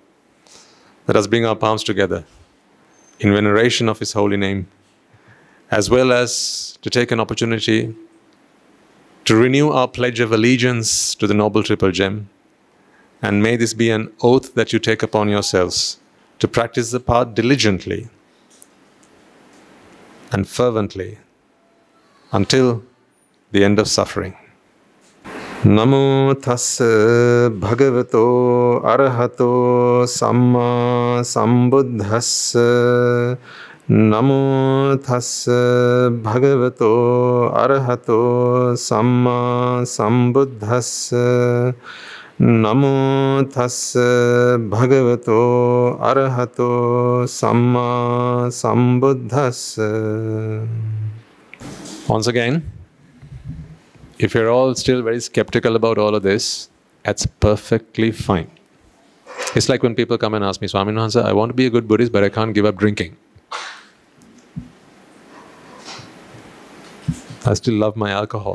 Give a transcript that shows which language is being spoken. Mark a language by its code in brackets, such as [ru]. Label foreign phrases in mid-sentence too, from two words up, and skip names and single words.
[en] Let us bring our palms together in veneration of His holy name, as well as to take an opportunity to renew our pledge of allegiance to the Noble Triple Gem. And may this be an oath that you take upon yourselves to practice the path diligently and fervently until the end of suffering. [pi] Namo tassa bhagavato arahato samma sambuddhassa. Namo tassa bhagavato arahato samma sambuddhassa. Namo tassa bhagavato arahato samma sambuddhassa. [en] Once again, if you're all still very skeptical about all of this, that's perfectly fine. It's like when people come and ask me, Swami Nuhansa, I want to be a good Buddhist, but I can't give up drinking. I still love my alcohol.